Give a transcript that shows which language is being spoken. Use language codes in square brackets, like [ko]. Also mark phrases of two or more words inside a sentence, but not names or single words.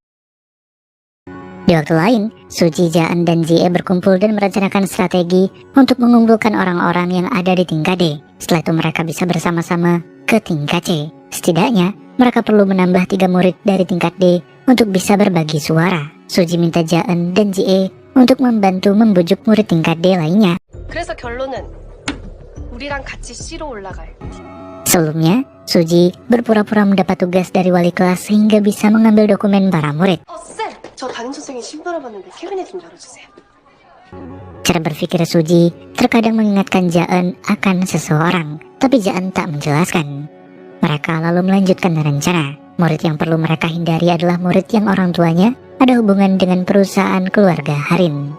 [id] Di waktu lain, Suji, Jaan, dan Jie berkumpul dan merencanakan strategi untuk mengumpulkan orang-orang yang ada di tingkat D. Setelah itu mereka bisa bersama-sama ke tingkat C. Setidaknya, mereka perlu menambah 3 murid dari tingkat D untuk bisa berbagi suara. Suji minta Jaan dan Jie untuk membantu membujuk murid tingkat D lainnya. [ko] 그래서 결론은 우리랑 같이 C로 올라갈. [id] Sebelumnya, Suji berpura-pura mendapat tugas dari wali kelas sehingga bisa mengambil dokumen para murid. [ko] 쌤! 저 담임 선생님 신분 알아봤는데 캐비넷 좀 열어주세요. [id] Cara berpikir Suji terkadang mengingatkan Jaan akan seseorang, tapi Jaan tak menjelaskan. Mereka lalu melanjutkan rencana. Murid yang perlu mereka hindari adalah murid yang orang tuanya ada hubungan dengan perusahaan keluarga Harin.